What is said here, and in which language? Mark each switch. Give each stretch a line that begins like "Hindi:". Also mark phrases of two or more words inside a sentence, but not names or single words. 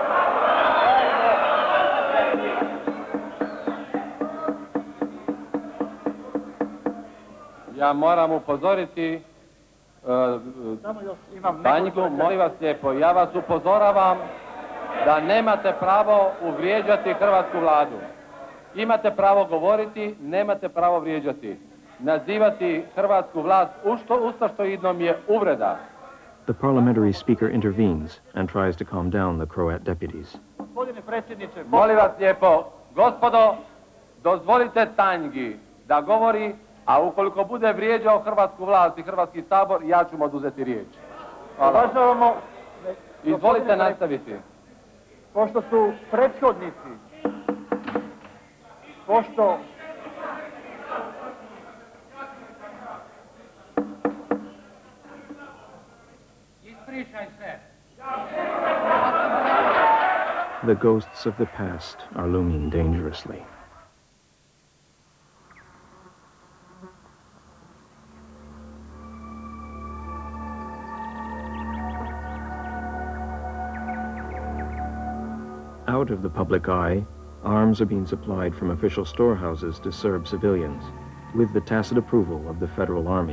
Croatian: Ja moram upozoriti Tanjku, molim vas lijepo, ja vas upozoravam da nemate pravo uvrijeđati hrvatsku vladu. Imate pravo govoriti, nemate pravo vrijeđati. Nazivati hrvatsku vlast ustašoidnom je uvreda.
English: The parliamentary speaker intervenes and tries to calm down the Croat deputies.
Croatian: Molim vas lijepo, gospodo, dozvolite Tanjgi da govori, a ukoliko bude vrijeđao hrvatsku vlast i Hrvatski sabor, ja ću mu oduzeti riječ. Hvala. Izvolite nastaviti. Pošto su prethodnici, pošto... Ispričaj se.
English: The ghosts of the past are looming dangerously. Out of the public eye, arms are being supplied from official storehouses to Serb civilians, with the tacit approval of the Federal Army.